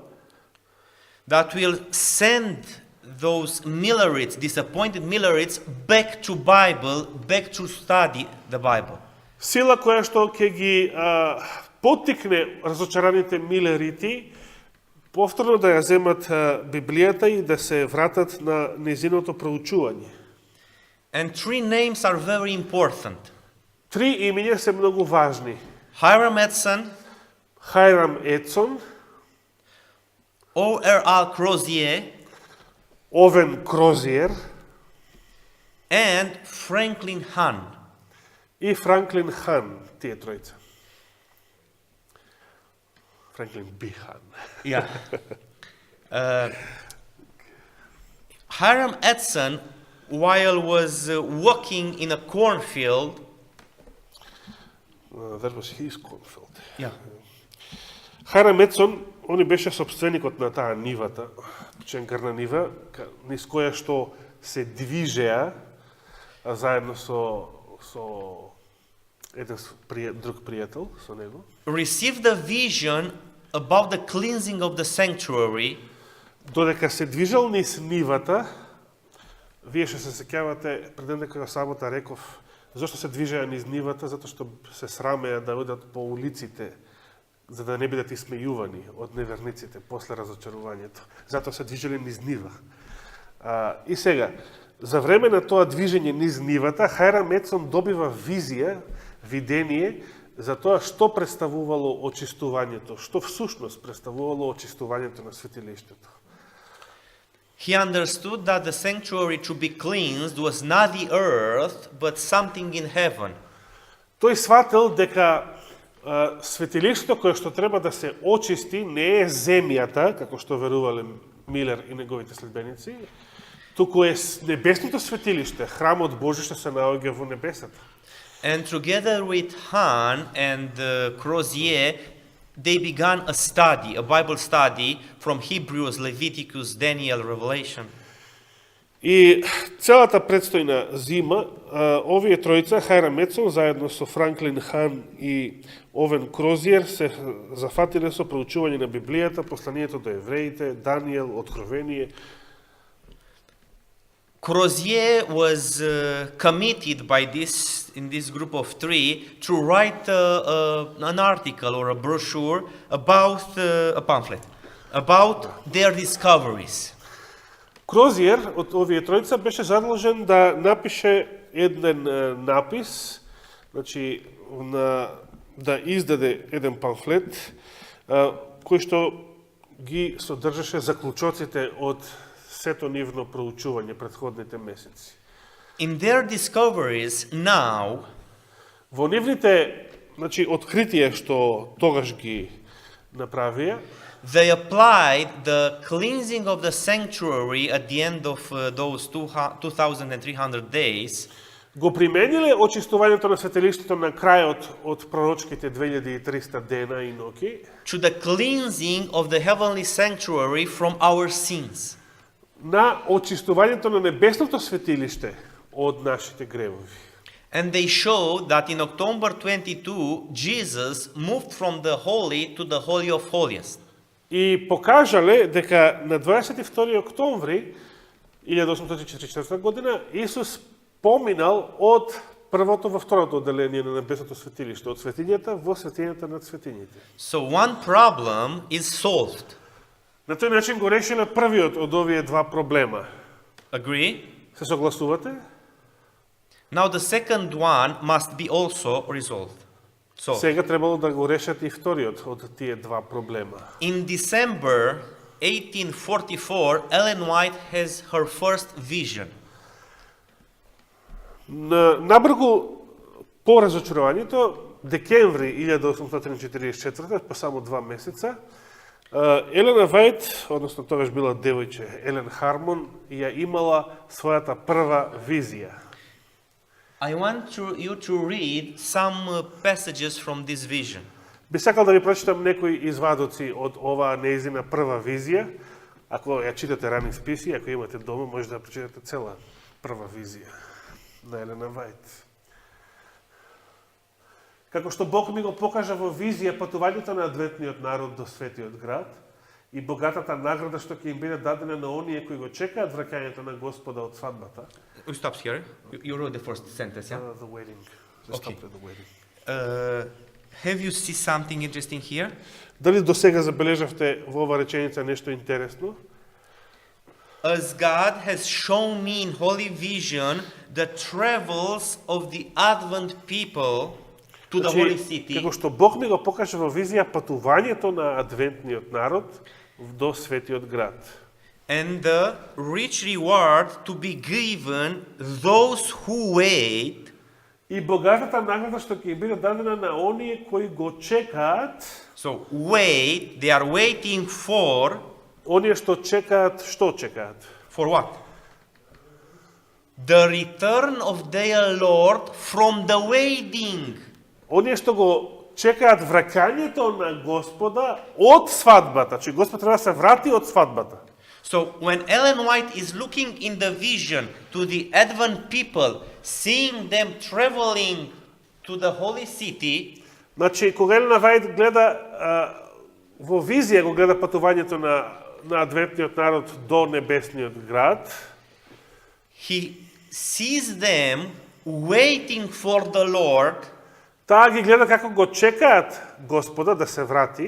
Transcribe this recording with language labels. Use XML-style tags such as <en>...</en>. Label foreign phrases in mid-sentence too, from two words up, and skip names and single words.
<en>that will send those Millerites, disappointed Millerites, back to Bible, back to study the Bible.</en> <mk>сила која што ќе ги поттикне разочараните милерити повторно да ја земат Библијата и да се вратат на незиното проучување.</mk> <en>And three names are very important.</en> <mk>3 имиња се многу важни.</mk> <en>Hiram Edson,</en> <mk>Хайрам Едсон,</mk> <en>O.R.L. Crozier,</en> <mk>Овен Крозиер</mk> <en>and Franklin Hahn.</en> <mk>и Франклин Хан, тие тројца. Франклин Би Хан.</mk> <en>Yeah. Hiram Edson, while was walking in a cornfield, That was his cornfield. yeah,</en> <mk>Хайрам Едсон, он беше собственикот на таа нивата, ченкарна нива, низ која што се движеа заедно со еден друг пријател со него.</mk> <en>received a vision about the cleansing of the sanctuary.</en> <mk>Додека се движел низ нивата, вие ще се сеќавате пред некоја сабота реков зошто се движеа низ нивата, затоа што се срамеа да одат по улиците за да не бидат исмејувани од неверниците после разочарувањето. Затоа се движеле низ нива. И сега, за време на тоа движење низ нивата, Хайрам Едсон добива визија, видение за тоа што представувало очистувањето, што всушност представувало очистувањето на светилиштето.</mk> <en>He understood that the sanctuary to be cleansed was not the earth, but something in heaven.</en> <mk>Тој сватил дека светилиштето кое што треба да се очисти не е земјата, како што верувале Милер и неговите следбеници, туку е небесното светилиште, храмот Божи што се наоѓа во небесата.</mk> <en>And together with Hahn and Crozier, they began a study, a Bible study from Hebrews, Leviticus, Daniel, Revelation.</en> <mk>И целата предстојна зима, овие тројца, Хайрам Едсон, заедно со Франклин Хан и Овен Крозиер, се зафатиле со проучување на Библијата, посланието до евреите, Даниел, Откровение.</mk> <en>Crozier was committed by in this group of three to write an article or a brochure about a pamphlet about their discoveries.</en> <mk>Крозиер од овие тројца беше задолжен да напише еден напис, значи да издаде еден памфлет кој што ги содржаше заклучоците од сето нивно проучување претходните месеци.</mk> <en>In their discoveries now,</en> <mk>во нивните, значи, откритија што тогаш ги направија,</mk> <en>they applied the cleansing of the sanctuary at the end of those 2,300 days</en> <mk>Го примениле очистувањето на светилиштето на крајот од пророчките 2300 дена и ноќи</mk> <en>to the cleansing of the heavenly sanctuary from our sins.</en> <mk>на очистувањето на небесното светилиште од нашите гревови.</mk> <en>And they showed that in October 22, Jesus moved from the holy to the holy of holiest.</en> <mk>И покажале дека на 22 октомври 1844 година Исус поминал од првото во второто одделение на небесното светилиште, од светињата во светињата над светињите.</mk> <en>So one problem is solved.</en> <mk>На тој начин го решиле првиот од овие два проблема.</mk> <en>Agree?</en> <mk>Се согласувате?</mk> <en>Now the second one must be also resolved. So,</en> <mk>Сега требало да го решат и вториот од тие два проблема.</mk> <en>in December 1844, Ellen White has her first vision.</en> <mk>Набргу по разочарувањето, декември 1844, па само 2 месеца, Елена Вајт, односно тогаш била девојче, Елен Хармон, ја имала својата прва визија.</mk> <en>I want you to read some passages from this vision.</en> <mk>Би сакал да ви прочитам некои извадоци од оваа неизина прва визија. Ако ја читате рани списи, ако имате дома, може да прочитате цела прва визија на Елена Вајт. Како што Бог ми го покажа во визија патувањето на адвентниот народ до светиот град и богатата награда што ќе им биде дадена на оние кои го чекаат враќањето на Господа од свадбата.</mk> <en>We stop here. You wrote the first sentence, yeah? The wedding. Okay. The wedding. Have you seen something interesting here?</en> <mk>Дали до сега забележавте во ова реченица нешто интересно?</mk> <en>As God has shown me in holy vision the travels of the Advent people to the holy city.</en> <mk>Како што Бог ми го покажа во визија патувањето на адвентниот народ до светиот град.</mk> <en>And the rich reward to be given those who wait.</en> <mk>И богатата награда што ќе биде дадена на оние кои го чекаат.</mk> <en>So wait, they are waiting for.</en> <mk>Оние што чекаат, што чекаат?</mk> <en>For what? The return of their Lord from the wedding.</en> <mk>Оние што го чекаат враќањето на Господа од свадбата. Значи Господ треба да се врати од свадбата.</mk> <en>So when Ellen White is looking in the vision to the Advent people, seeing them traveling to the holy city,</en> <mk>Значи, кога Елена Вајт гледа во визија го гледа патувањето на адвентниот народ до небесниот град,</mk> <en>he sees them waiting for the Lord</en> <mk>таа ги гледа како го чекаат Господа да се врати,</mk>